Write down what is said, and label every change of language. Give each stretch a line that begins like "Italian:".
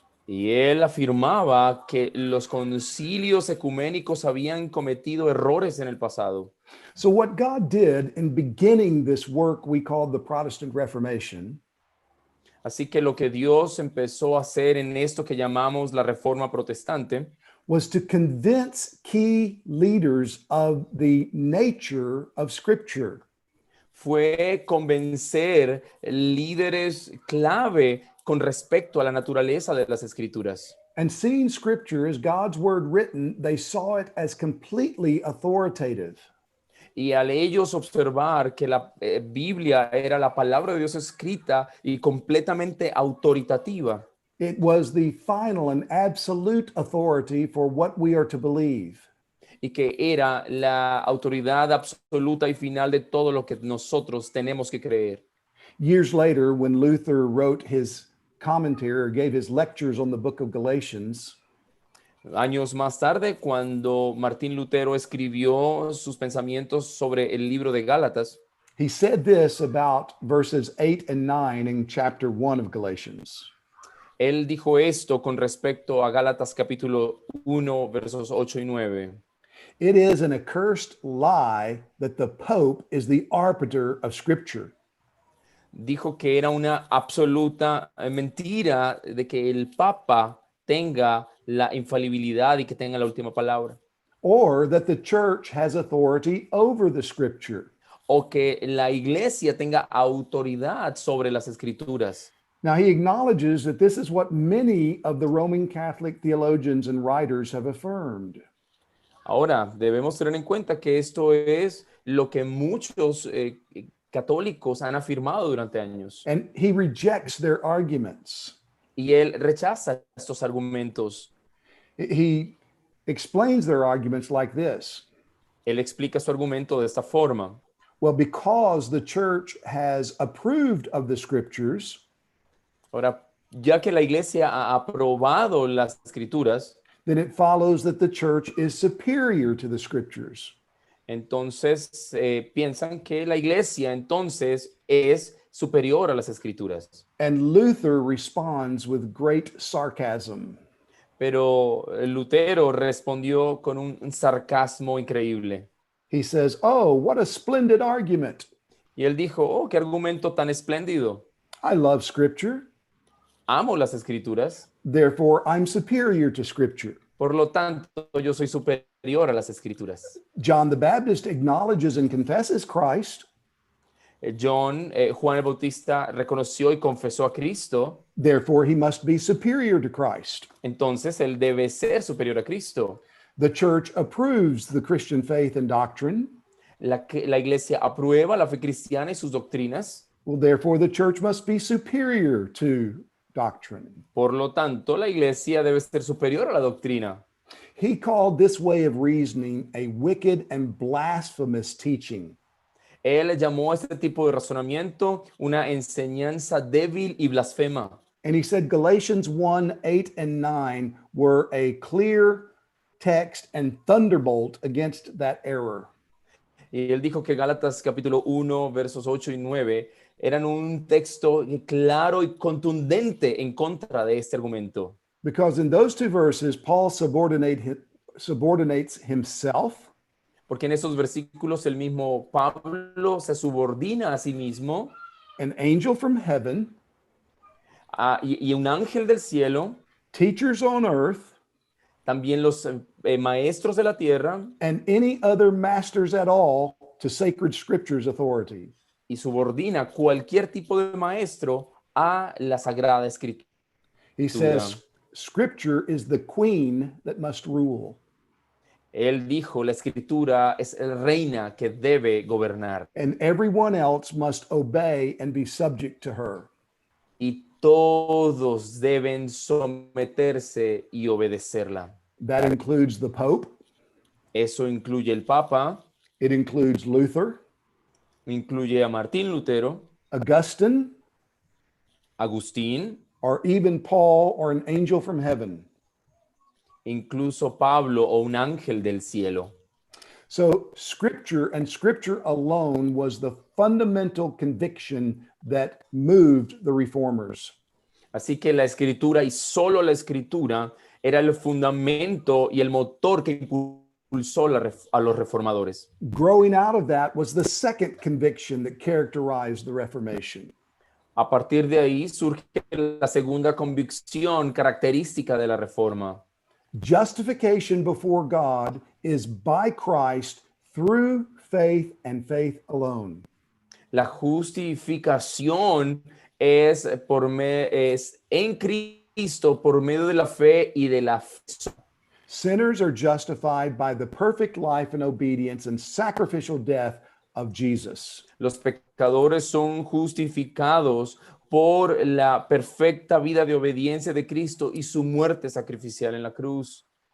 Spanish: Y él afirmaba que los concilios ecuménicos habían cometido errores en el pasado.
English: So, what God did in beginning this work we called the Protestant Reformation
Spanish: Así que lo que Dios empezó a hacer en esto que llamamos la Reforma Protestante
English: was to convince key leaders of the nature of Scripture.
Spanish: fue convencer líderes clave con respecto a la naturaleza de las escrituras.
English: And seeing scripture as God's word written, they saw it as completely authoritative.
Spanish: Y al ellos observar que la Biblia era la palabra de Dios escrita y completamente autoritativa,
English: It was the final and absolute authority for what we are to believe.
Spanish: y que era la autoridad absoluta y final de todo lo que nosotros tenemos que creer.
English: Years later, when Luther wrote his commentary or gave his lectures on the book of Galatians,
Spanish: Años más tarde, cuando Martín Lutero escribió sus pensamientos sobre el libro de Gálatas,
English: he said this about verses 8 and 9 in chapter 1 of Galatians.
Spanish: él dijo esto con respecto a Gálatas capítulo 1, versos 8 y 9.
English: It is an accursed lie that the Pope is the arbiter of Scripture.
Spanish: Dijo que era una absoluta mentira de que el Papa tenga la infalibilidad y que tenga la última palabra,
English: Or that the church has authority over the Scripture.
Spanish: o que la iglesia tenga autoridad sobre las escrituras.
English: Now, he acknowledges that this is what many of the Roman Catholic theologians and writers have affirmed.
Spanish: Ahora, debemos tener en cuenta que esto es lo que muchos católicos han afirmado durante años.
English: And he rejects their arguments.
Spanish: Y él rechaza estos argumentos.
English: He explains their arguments like this.
Spanish: Él explica su argumento de esta forma.
English: Well, because the church has approved of the scriptures,
Spanish: Ahora, ya que la iglesia ha aprobado las escrituras,
English: then it follows that the church is superior to the scriptures.
Spanish: entonces piensan que la iglesia entonces es superior a las escrituras.
English: And Luther responds with great sarcasm.
Spanish: Pero Lutero respondió con un sarcasmo increíble.
English: He says, "Oh, what a splendid argument.
Spanish: Y él dijo, oh, qué argumento tan espléndido.
English: I love scripture,
Spanish: Amo las escrituras,
English: therefore I'm superior to scripture."
Spanish: por lo tanto yo soy superior a las escrituras.
English: John the Baptist acknowledges and confesses Christ,
Spanish: Juan el Bautista reconoció y confesó a Cristo,
English: therefore he must be superior to Christ.
Spanish: entonces él debe ser superior a Cristo.
English: The church approves the Christian faith and doctrine.
Spanish: La iglesia aprueba la fe cristiana y sus doctrinas,
English: Well, therefore the church must be superior to doctrine.
Spanish: por lo tanto la iglesia debe ser superior a la doctrina.
English: He called this way of reasoning a wicked and blasphemous teaching.
Spanish: Él llamó a este tipo de razonamiento una enseñanza débil y blasfema.
English: And he said Galatians 1, 8, and 9 were a clear text and thunderbolt against that error.
Spanish: Y él dijo que Gálatas capítulo 1, versos 8 y 9 eran un texto claro y contundente en contra de este argumento.
English: Because in those two verses, Paul subordinates himself
Spanish: Porque en esos versículos el mismo Pablo se subordina a sí mismo
English: an angel from heaven,
Spanish: y un ángel del cielo,
English: teachers on earth,
Spanish: también los maestros de la tierra,
English: and any other masters at all to sacred scriptures authority.
Spanish: y subordina cualquier tipo de maestro a la Sagrada Escritura.
English: He says scripture is the queen that must rule.
Spanish: Él dijo, la Escritura es el reina que debe gobernar
English: And everyone else must obey and be subject to her.
Spanish: y todos deben someterse y obedecerla.
English: That includes the Pope.
Spanish: Eso incluye el Papa,
English: It includes Luther,
Spanish: incluye a Martín Lutero,
English: Augustine,
Spanish: Agustín,
English: or even Paul or an angel from heaven.
Spanish: incluso Pablo o un ángel del cielo.
English: So scripture and scripture alone was the fundamental conviction that moved the reformers.
Spanish: Así que la Escritura y solo la Escritura era el fundamento y el motor que impulsó a los reformadores.
English: Growing out of that was the second conviction that characterized the Reformation.
Spanish: A partir de ahí surge la segunda convicción característica de la Reforma.
English: Justification before God is by Christ through faith and faith alone.
Spanish: La justificación es es en Cristo por medio de la fe y de la fe.
English: Sinners are justified by the perfect life and obedience and sacrificial death of Jesus.
Spanish: Los pecadores son justificados por la perfecta vida de obediencia de Cristo y su muerte sacrificial en la cruz.